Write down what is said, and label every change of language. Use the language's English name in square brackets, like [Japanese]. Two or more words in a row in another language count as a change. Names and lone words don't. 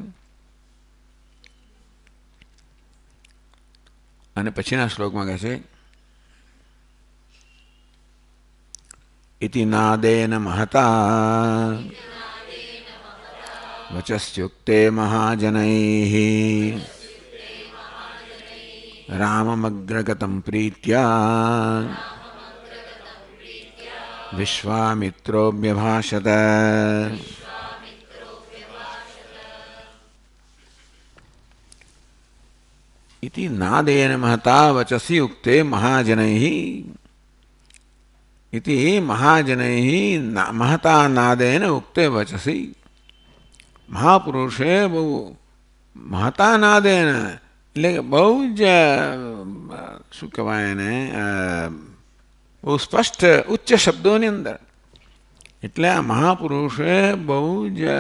[Gujarati] અને પછીના શ્લોકમાં કહે છે [Sanskrit] ઇતિ નાદેન મહતા વચસ્યુક્તે મહાજનૈઃ રામમગ્રગતમ પ્રીત્યા વિશ્વામિત્રોભ્યભાષત. इति नादेन महता वचसि उक्ते महाजनैः इति महाजनैः महता नादेन उक्ते वचसि. [Gujarati] મહાપુરુષે બહુ [Sanskrit] મહતા નાદેન [Gujarati] એટલે બહુ જ શું કહેવાય એને બહુ સ્પષ્ટ ઉચ્ચ શબ્દોની અંદર એટલે આ મહાપુરુષે બહુ જ